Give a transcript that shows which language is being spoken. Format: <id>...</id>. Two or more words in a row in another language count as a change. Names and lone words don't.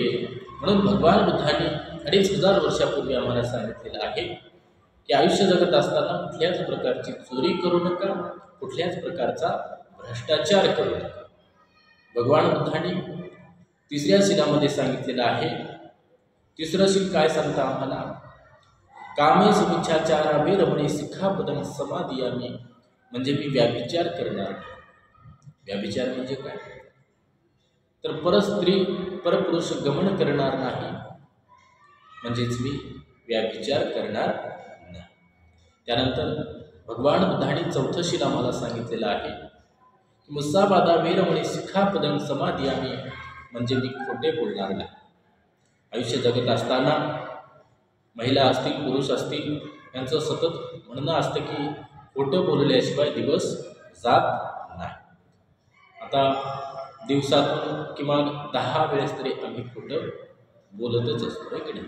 <mr>म्हणून भगवान बुद्धांनी 2500 वर्षापूर्वी आम्हाला सांगितलेलं आहे की आयुष्य जगत असताना कुठल्याच प्रकारची चोरी करू नका, कुठल्याच प्रकारचा भ्रष्टाचार करू नका। भगवान बुद्धांनी 3ऱ्या शिलामध्ये सांगितलेलं आहे, 3रं शील काय सांगता आम्हाला</mr> <pi>कामेषु मिच्छाचारा वेरमणी सिक्खापदं समादियामि,</pi> <mr>म्हणजे मी व्याभिचार करणार नाही। व्याभिचार म्हणजे काय तर परस्त्री परपुरुष गमन करणार नाही, म्हणजेच मी व्याभिचार करणार नाही। त्यानंतर भगवान बुद्धांनी 4थं शील आम्हाला सांगितलेलं आहे की</mr> <pi>मुसाबादा वेरमणी सिक्खापदं समादियामि,</pi> <mr>म्हणजे मी खोटे बोलणार नाही। आयुष्य जगत असताना महिला असतील पुरुष असतील यांचं सतत म्हणणं असतं की खोटं बोलल्याशिवाय दिवस जात नाही। आता दिवसातून किमान 10 वेळेस तरी आम्ही खोटं बोलतच असतो की नाही।</mr>